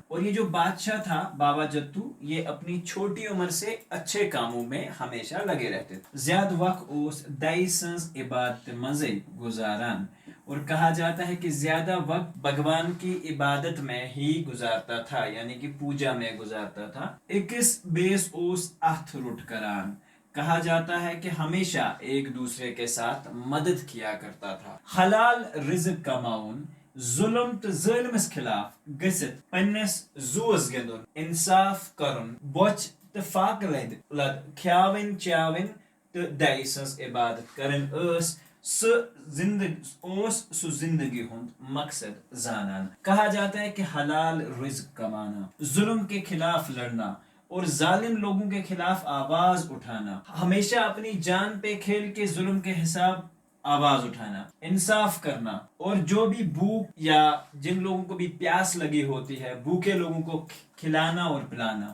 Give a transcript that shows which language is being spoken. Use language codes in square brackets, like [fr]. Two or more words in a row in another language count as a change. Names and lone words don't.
[hi] और ये जो बादशाह था बाबा जत्तू, ये अपनी छोटी उम्र से अच्छे कामों में हमेशा लगे रहते थे। [ks] ज्यादा वक्त ओस दाइसंस इबादत मजे गुजारान। [hi] और कहा जाता है कि ज्यादा वक्त भगवान की इबादत में ही गुजारता था, यानी कि पूजा में गुजारता था। [ks] 21 बेस ओस अथ रुट करान। [hi] कहा जाता है कि हमेशा एक दूसरे के साथ मदद किया करता था। [ks] हलाल रिज़्क कमाउन, जुल्म तो ज़ालिमस खिलाफ गसित पन्नस जोस गिंदुन, इंसाफ करुन, बोच तो फाकलद लद ख्याविन चाविन तो दाइसस इबादत करन ओस सु जिंदगी हुंद मकसद जानान। [hi] कहा जाता है कि हलाल रिज़्क कमाना, जुल्म के खिलाफ लड़ना और जालिम लोगों के खिलाफ आवाज उठाना, हमेशा अपनी जान पे खेल के जुल्म के हिसाब आवाज उठाना, इंसाफ करना, और जो भी भूख या जिन लोगों को भी प्यास लगी होती है भूखे लोगों को खिलाना और पिलाना।